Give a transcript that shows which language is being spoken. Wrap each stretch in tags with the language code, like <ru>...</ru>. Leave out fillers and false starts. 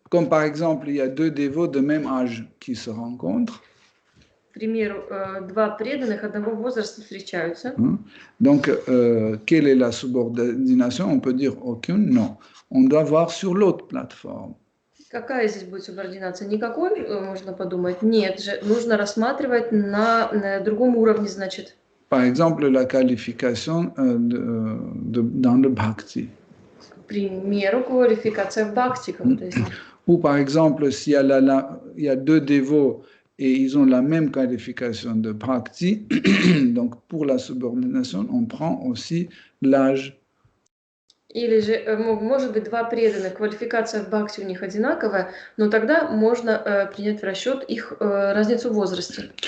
<fr>Comme par exemple, il y a deux dévots de même âge qui se rencontrent.</fr> <ru>К примеру, два преданных одного возраста встречаются.</ru> <fr>Donc, quelle est la subordination? On peut dire aucune, non. On doit voir sur l'autre plateforme.</fr> <ru>Какая здесь будет субординация? Никакой, можно подумать. Нет же, нужно рассматривать на другом уровне, значит.</ru> <fr>Par exemple, la qualification dans le bhakti.</fr> <ru>К примеру, квалификация в бхакти.</ru> <fr>Ou par exemple, s'il y a deux dévots et ils ont la même qualification de bhakti, donc pour la subordination, on prend aussi l'âge.</fr> <ru>Или же, может быть, два преданных, квалификация в бхакти у них одинаковая, но тогда можно принять в расчет их разницу в возрасте.</ru>